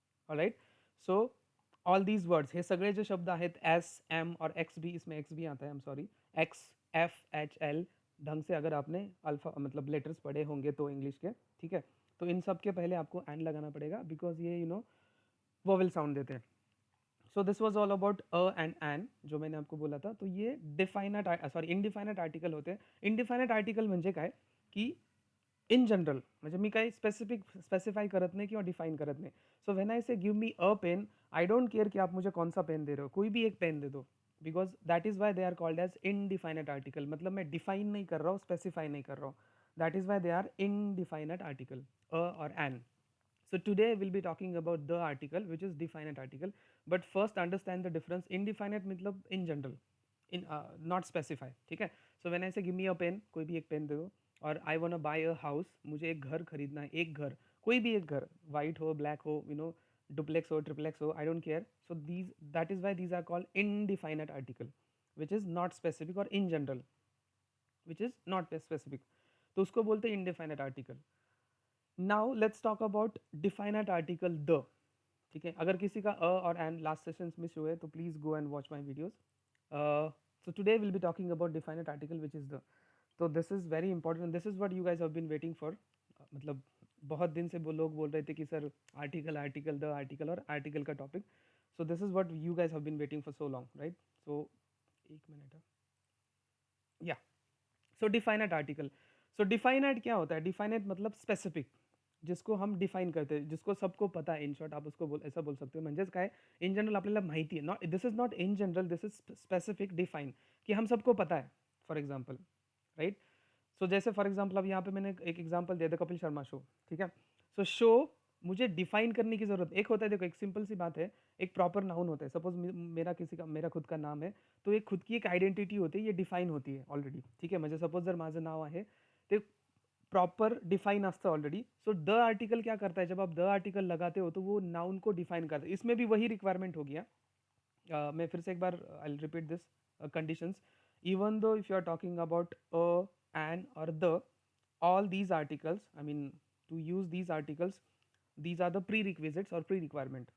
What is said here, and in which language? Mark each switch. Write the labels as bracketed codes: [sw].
[en] alright, so all these words, [mr] हे सगळे जे शब्द आहेत, [hi] एस एम और एक्स भी, इसमें एक्स भी आता है, [en] I am sorry, [hi] x F H L, ढंग से अगर आपने अल्फा मतलब लेटर्स पढ़े होंगे तो इंग्लिश के, ठीक है, तो इन सब के पहले आपको एन लगाना पड़ेगा, बिकॉज ये यू नो वोवेल साउंड देते हैं. [en] so this was all about a and an, [hi] जो मैंने आपको बोला था. तो ये डिफाइनेट सॉरी इनडिफाइनेट आर्टिकल होते हैं. [mr] इनडिफाइनेट आर्टिकल म्हणजे काय की इन जनरल, म्हणजे मी काही स्पेसिफाई करत नाही किंवा डिफाइन करत नाही. [en] so when I say give me a pen, I don't care [hi] कि आप मुझे कौन सा पेन दे रहे हो, कोई भी एक पेन दे दो, [en] Because that is why they are called as indefinite article. [hi] मतलब मैं डिफाइन नहीं कर रहा हूँ, स्पेसिफाई नहीं कर रहा हूँ, [en] that is why they are indefinite article, [hi] अ और N. [en] So today we'll be talking about the article, which is definite article. But first understand the difference. Indefinite मतलब in general, in not specify, ठीक है. So when I say give me a pen, [hi] कोई भी एक pen दे दो, [en] और I wanna buy a house, [hi] मुझे एक घर खरीदना है, एक घर, [en] कोई भी एक घर, white हो, black हो, you know, duplex हो, triplex हो, I don't care. So these, that is why these are called indefinite article, which is not specific, or in general, which is not specific. [hi] तो उसको बोलते हैं [en] indefinite article. Now let's talk about definite article the. [hi] ठीक है, अगर किसी का अ और एंड लास्ट सेशंस मिस हुए तो [en] Please go and watch my videos. So today will be talking about definite article which is the. तो this is very important, this is what you guys have been waiting for. [hi] मतलब बहुत दिन से वो लोग बोल रहे थे कि sir article article the article और आर्टिकल का topic. [en] So this is what you guys have been waiting for so long, right. So एक minute, yeah, so definite article. [hi] सो डिफाइनाइट क्या होता है? डिफाइनाइट मतलब स्पेसिफिक, जिसको हम डिफाइन करते हैं, जिसको सबको पता है, इन शॉर्ट आप उसको ऐसा बोल सकते हो. [mr] म्हणजेच काय, [en] in general [mr] आपल्याला माहिती आहे, [en] not this is not in general, this is specific define, [hi] कि हम सबको पता है. [en] For example, right. [hi] सो जैसे फॉर एग्जाम्पल अब यहाँ पे मैंने एक एग्जाम्पल दिया था, कपिल शर्मा शो, ठीक है. सो शो मुझे डिफाइन करने की जरूरत, एक होता है, देखो एक सिंपल सी बात है, एक प्रॉपर नाउन होता है. सपोज मेरा किसी का, मेरा खुद का नाम है, तो एक खुद की एक आयडेंटिटी होती है, ये डिफाइन होती है ऑलरेडी, ठीक आहे. [mr] म्हणजे सपोज जर माझं नाव आहे, ते प्रॉपर डिफाइन असतं ऑलरेडी. [hi] सो द आर्टिकल क्या करता है, जब आप द आर्टिकल लगाते हो तो वो नाउन को डिफाइन करता है. इसमें भी वही रिक्वायरमेंट हो गया. मैं फिर से एक बार [en] I repeat this conditions. Even though if you are talking about a, an और the, all these articles, I mean to use these articles, these are the prerequisites और pre requirement.